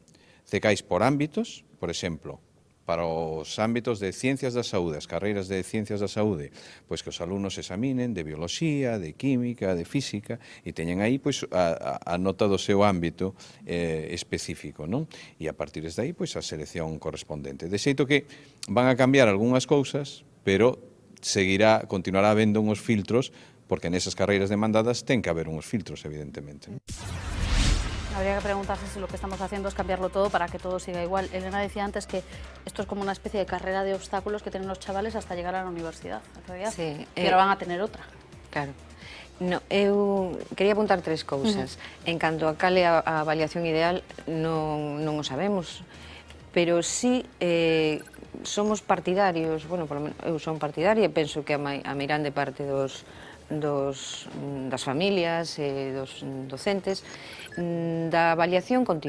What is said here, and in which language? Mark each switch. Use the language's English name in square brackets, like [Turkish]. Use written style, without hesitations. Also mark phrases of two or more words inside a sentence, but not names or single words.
[Galician] Cecais por ámbitos, por exemplo, para os ámbitos de ciencias da saúde, as carreiras de ciencias da saúde, pois que os alumnos examinen de biología, de química, de física, e teñen aí pois a nota do seu ámbito específico, non? E a partir de aí pois a selección correspondente. De xeito que van a cambiar algunhas cousas, pero continuará habendo uns filtros, porque nesas carreiras demandadas ten que haber uns filtros, evidentemente. [Spanish] Habría que preguntarse si lo que estamos haciendo es cambiarlo todo para que todo siga igual. Elena decía antes que esto es como una especie de carrera de obstáculos que tienen los chavales hasta llegar a la universidad. Sí, y ahora van a tener otra. Claro. No, [Galician] eu quería apuntar tres cousas. En canto a cal é a avaliación ideal, non o sabemos, pero sí somos partidarios, bueno, eu son partidaria e penso que a meirande parte das familias e dos docentes da avaliación continua.